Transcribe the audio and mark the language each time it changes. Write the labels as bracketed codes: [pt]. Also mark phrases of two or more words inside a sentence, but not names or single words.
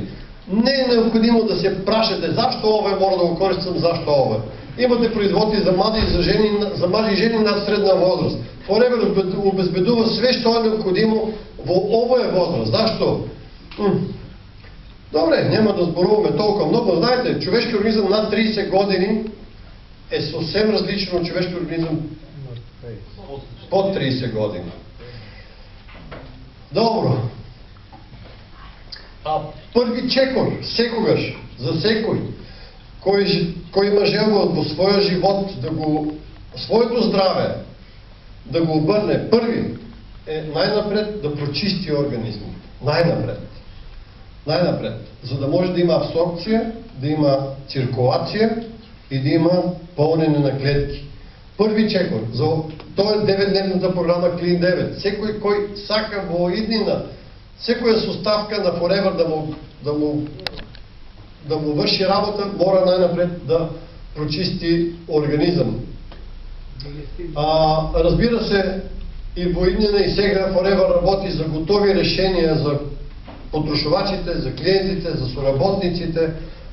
[mk] Не е необходимо да се прашате зашто ова мора да го користам, зашто ова. Имате производители за млади и за мажи и жени над средна возраст. Forever обезбедува све што е необходимо во овој возраст. Зашто? Добре, нема да зборуваме толкова много. [bg] Знаете, човешки организъм над 30 години е съвсем различно от човешки организъм под 30 години. [mk] Добро. Први чекор, секогаш, за секој, кој има желба во своя живот своето здраве да го обърне, първи е най-напред да прочисти организма. [bg] Най-напред. За да може да има абсорбция, да има циркулация и да има пълнене на клетки. Първи чекор. Това е 9-дневната програма Clean 9. [mk] Секој кој сака во иднина, секоја составка на Forever да му върши работа, мора най-напред да прочисти организъм. Разбира се, и во иднина и сега Forever работи за готови решения за потрошувачите, за клиентите, за соработниците,